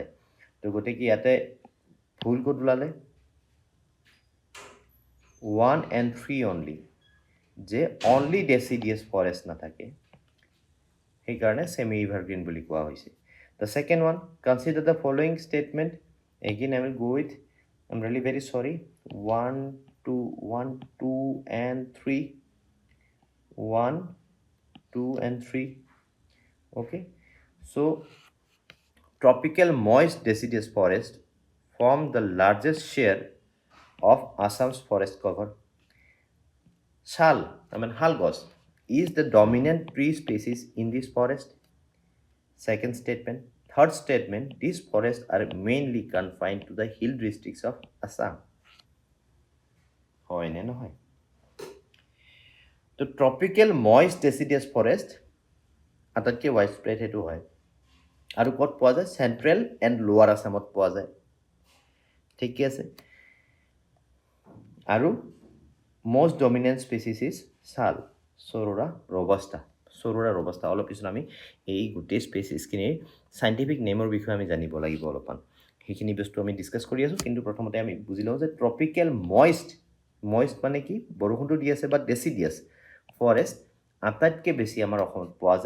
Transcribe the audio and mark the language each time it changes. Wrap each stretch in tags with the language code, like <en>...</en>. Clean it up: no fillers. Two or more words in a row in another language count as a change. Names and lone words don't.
<as>তো গতিকে ইয়াতে ভুল ক'ত ওলালে?</as> <en>1 and 3</en> <as>অনলি, যে</as> <en>only deciduous forest</en> <as>নাথাকে, সেইকাৰণে</as> <en>semi evergreen</en> <as>বুলি কোৱা হৈছে।</as> <en>the second one, consider the following statement. again I will go with, I am really very sorry, 1, 2 and 3, 1, 2 and 3. Okay, so tropical moist deciduous forest form the largest share of Assam's forest cover. Shal, halgos, is the dominant tree species in this forest. Second statement. Third statement, these forests are mainly confined to the hill districts of Assam.</en> <as>হয় নে নহয়? তো</as> <en>tropical moist deciduous forest</en> <as>আটাইতকৈ</as> <en>wide spread</en> <as>সেইটো হয়। আৰু ক'ত পোৱা যায়?</as> <en>central and lower Assam</en> <as>পোৱা যায়। ঠিকে আছে। আৰু</as> <en>most dominant species is Sal, Sorora robusta.</en> <as>Sorora robusta. অলপ পিছত আমি এই গোটেই স্পেচিছখিনিৰ চাইণ্টিফিক নেমৰ বিষয়ে আমি জানিব লাগিব অলপমান। সেইখিনি বস্তু আমি ডিছকাছ কৰি আছোঁ, কিন্তু প্ৰথমতে আমি বুজি লওঁ যে</as> <en>tropical moist</en> <as>মানে কি, বৰষুণটো দি আছে বা</as> <en>deciduous forest</en> <as>আটাইতকৈ বেছি আমাৰ অসমত পোৱা যায়।</as>